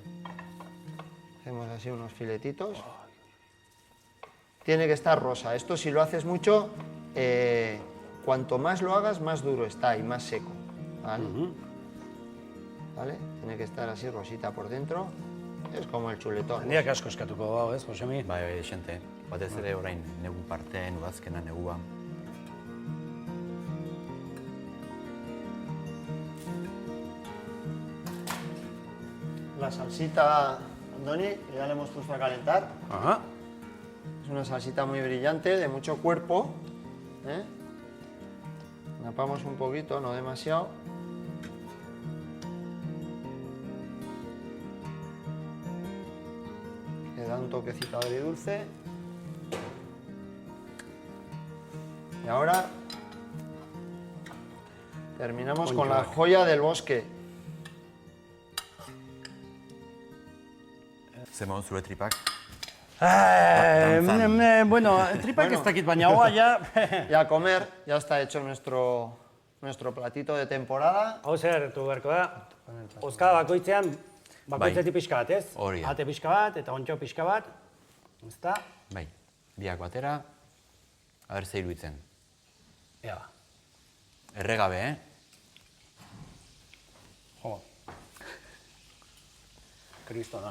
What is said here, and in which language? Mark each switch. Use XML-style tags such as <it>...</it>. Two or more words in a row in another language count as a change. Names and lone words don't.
<es>Hacemos así unos filetitos. Tiene que estar rosa. Esto si lo haces mucho, cuanto más lo hagas, más duro está y más seco. ¿Vale? ¿Vale? Tiene que estar así rosita por dentro. Es como el chuletón.</es> <eu>Handiak asko eskatuko hau, ez, Josemi? Bai, desente. Batez ere orain negu partean, udazkena neguan.</eu> <es>La salsita, Andoni, ya la hemos puesto a calentar. Ajá. Es una salsita muy brillante, de mucho cuerpo. Napamos un poquito, no demasiado. Le da un toquecito agridulce. Y ahora terminamos con la joya del bosque.</es> <eu>Zer moduz zure tripak? Bueno, tripak ez dakit, baina hoa ja...</eu> <es>Y a comer, ya está hecho nuestro platito de temporada.</es> <eu>Hau zer hartu beharko da, ozkada bakoitzean, bakoitzetik pixka bat, ez? Hori da. Ate pixka bat eta ontxo pixka bat, ezta? Bai, biak batera, aber ze iruditzen. Ea. Erregabe, Jo. Kristona.</eu>